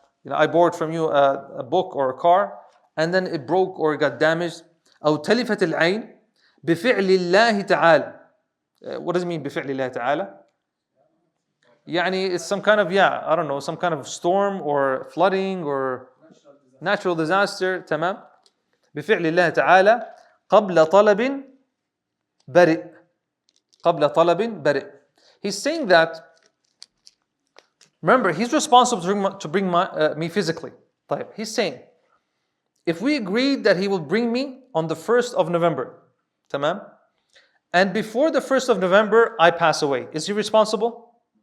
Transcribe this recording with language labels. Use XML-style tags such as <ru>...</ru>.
<en>I borrowed from you a book or a car, and then it broke or it got damaged.</en> <ar>أَوْ تَلِفَتِ الْعَيْنِ بِفِعْلِ اللَّهِ تَعَالَى.</ar> <en>What does it mean</en> <ar>بِفِعْلِ اللَّهِ تَعَالَى? يعني</ar> <en>it's some kind of, I don't know, some kind of storm or flooding or natural disaster.</en> <ar>تمام. بفعل الله تعالى قبل طلب برئ. قبل طلب برئ.</ar> <en>He's saying that, remember, he's responsible to bring me physically.</en> <ar>طيب.</ar> <en>He's saying, if we agreed that he will bring me on the 1st of November,</en> <ar>تمام,</ar> <en>and before the 1st of November I pass away, is he responsible?</en>